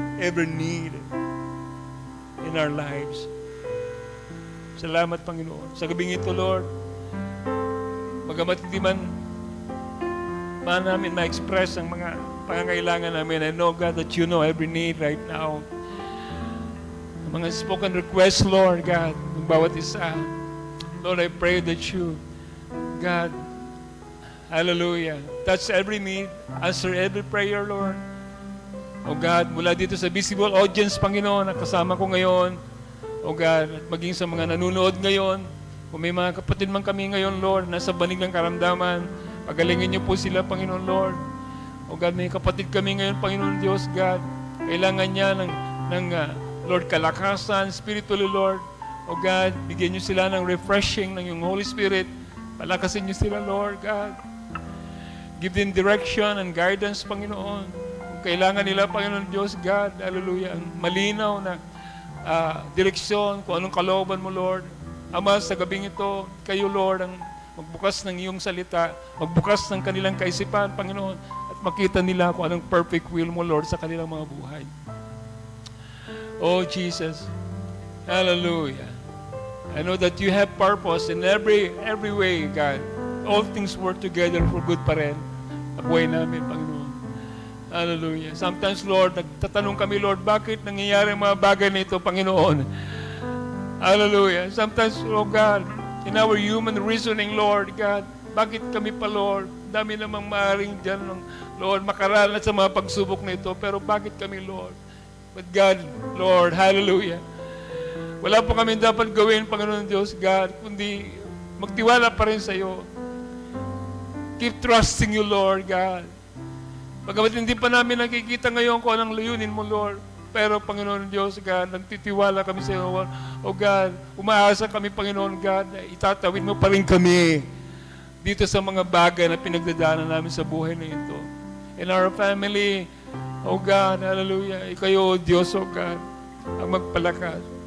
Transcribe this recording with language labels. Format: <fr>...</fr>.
<en>Every need in our lives.</en> <tl>Salamat, Panginoon. Sa gabing ito, Lord, bagamat hindi man namin ma-express ang mga pangangailangan namin,</tl> <en>I know, God, that you know every need right now.</en> <tl>Ang mga spoken requests, Lord, God, ng bawat isa.</tl> <en>Lord, I pray that you, God, hallelujah, touch every need, answer every prayer, Lord.</en> <tl>O God, mula dito sa visible audience, Panginoon, na kasama ko ngayon, o God, at maging sa mga nanonood ngayon, kung may mga kapatid man kami ngayon, Lord, nasa banig ng karamdaman, pagalingin niyo po sila, Panginoon, Lord. O God, may kapatid kami ngayon, Panginoon Diyos, God, kailangan niya ng Lord, kalakasan, spiritually, Lord. O God, bigyan niyo sila ng refreshing ng iyong Holy Spirit. Palakasin niyo sila, Lord, God.</tl> <en>Give them direction and guidance, Panginoon.</en> <tl>Kung kailangan nila, Panginoon Diyos, God, hallelujah, ang malinaw na direksyon, kung anong kalooban mo, Lord. Ama, sa gabing ito, kayo, Lord, ang magbukas ng iyong salita, magbukas ng kanilang kaisipan, Panginoon, at makita nila kung anong</tl> <en>perfect will</en> <tl>mo, Lord, sa kanilang mga buhay.</tl> <en>Oh, Jesus, hallelujah. I know that you have purpose in every way, God. All things work together for good</en> <tl>pa rin. Ang buhay namin, Panginoon.</tl> <en>Hallelujah.</en> <tl>Sometimes, Lord, nagtatanong kami, Lord, bakit nangyayari ang mga bagay na ito, Panginoon?</tl> <en>Hallelujah. Sometimes, oh God, in our human reasoning, Lord, God,</en> <tl>bakit kami pa,</tl> <en>Lord?</en> <tl>Dami namang maaaring dyan, Lord, makaranas sa mga pagsubok na ito, pero bakit kami, Lord? But God, Lord, hallelujah. Wala po kami dapat gawin, Panginoon Diyos, God, kundi magtiwala pa rin sa iyo.</tl> <en>Keep trusting you, Lord, God.</en> <tl>Bagamat hindi pa namin nakikita ngayon kung anong layunin mo, Lord. Pero, Panginoon Diyos, God, nagtitiwala kami sa iyo, O God, umaasa kami, Panginoon God, na itatawid mo pa rin kami dito sa mga bagay na pinagdadaanan namin sa buhay na ito.</tl> <en>In our family,</en> <tl>O God, hallelujah, kayo, Diyos, O God, ang magpalakas.</tl>